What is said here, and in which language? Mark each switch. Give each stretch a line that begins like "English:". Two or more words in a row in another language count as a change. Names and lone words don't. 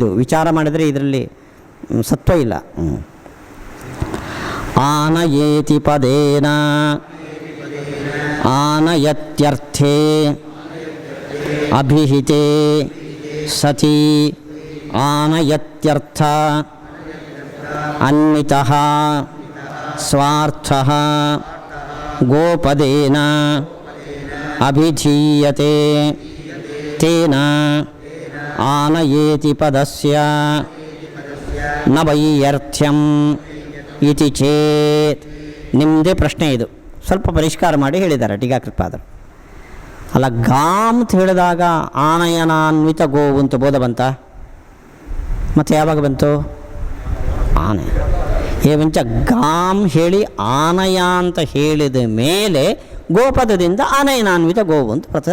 Kannada: ವಿಚಾರ ಮಾಡಿದರೆ ಇದರಲ್ಲಿ ಸತ್ವ ಇಲ್ಲ.
Sanskrit: ಆನಯೇತಿ ಪದೇನ ಆನಯತ್ಯರ್ಥೇ ಅಭಿಹಿತೆ ಸತಿ ಆನಯತ್ಯರ್ಥ ಅನ್ವಿತಃ ಸ್ವಾರ್ಥಃ ಗೋಪದೇನ ಅಭಿಧೀಯತೆ ತೇನ ಆನಯೇತಿ ಪದಸ್ಯ ನ ವೈಯರ್ಥ್ಯಂ ಇತಿ ಚೇತ್.
Kannada: ನಿಮ್ಮದೇ ಪ್ರಶ್ನೆ ಇದು, ಸ್ವಲ್ಪ ಪರಿಷ್ಕಾರ ಮಾಡಿ ಹೇಳಿದ್ದಾರೆ ಟೀಕಾಕೃತ್ಪಾದರು. ಅಲ್ಲ, ಗಾಮ್ ಅಂತ ಹೇಳಿದಾಗ ಆನಯನಾನ್ವಿತ ಗೋವು ಅಂತ ಬೋಧ ಬಂತ? ಮತ್ತು ಯಾವಾಗ ಬಂತು? ಆನೆ ಏವಂಚ ಗಾಮ್ ಹೇಳಿ ಆನಯ ಅಂತ ಹೇಳಿದ ಮೇಲೆ ಗೋಪದದಿಂದ ಆನಯನಾನ್ವಿತ ಗೋವು ಅಂತ ಬರ್ತದೆ.